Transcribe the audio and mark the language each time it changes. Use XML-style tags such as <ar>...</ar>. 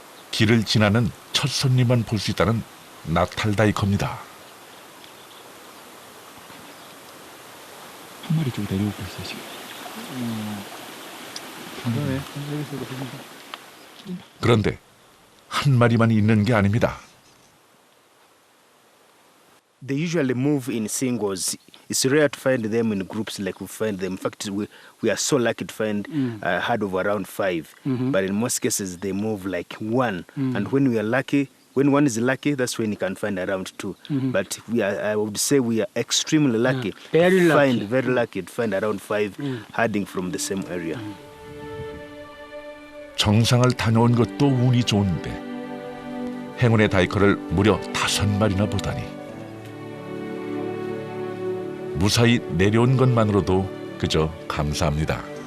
<ko>길을 지나는 첫 손님만 볼 수 있다는 나탈다이커입니다. 한 마리 좀 내려오고 있어요 지금. 그런데 한 마리만 있는 게 아닙니다.</ko> <en>They usually move in singles. It's rare to find them in groups like we find them. In fact, we are so lucky to find a herd of around 5. But in most cases, they move like one. And when we are lucky, when one is lucky, that's when you can find around 2. But I would say we are extremely lucky. Very lucky. Very lucky to find around 5 herding from the same area.</en> <ko>정상을 다녀온 것도 운이 좋은데 행운의 다이커를 무려 5마리나 보다니. 무사히 내려온 것만으로도 그저 감사합니다.</ko>